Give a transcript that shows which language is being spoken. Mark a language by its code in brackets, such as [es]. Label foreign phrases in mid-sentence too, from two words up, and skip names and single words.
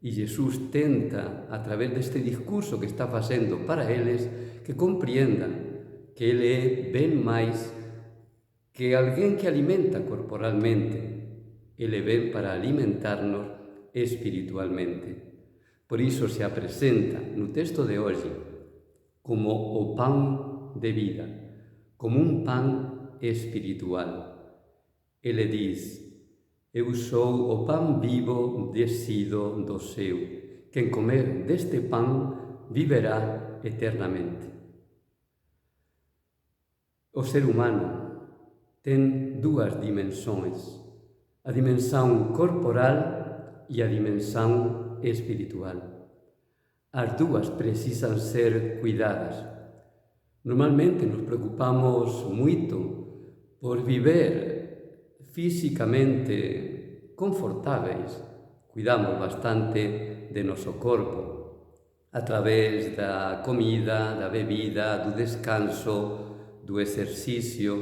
[gl] E Jesús tenta, a través deste discurso que está facendo para eles, que comprendan que ele é ben máis que alguén que alimenta corporalmente. Ele ven para alimentarnos espiritualmente. Por iso se apresenta no texto de hoxe como o pan de vida, como un pan espiritual. Ele diz: eu sou o pan vivo descido do céu. Quen comer deste pan viverá eternamente. O ser humano ten dúas dimensões, a dimensão corporal e a dimensão espiritual. As dúas precisan ser cuidadas. Normalmente nos preocupamos moito por viver físicamente confortáveis, cuidamos bastante de noso corpo a través da comida, da bebida, do descanso, do exercicio.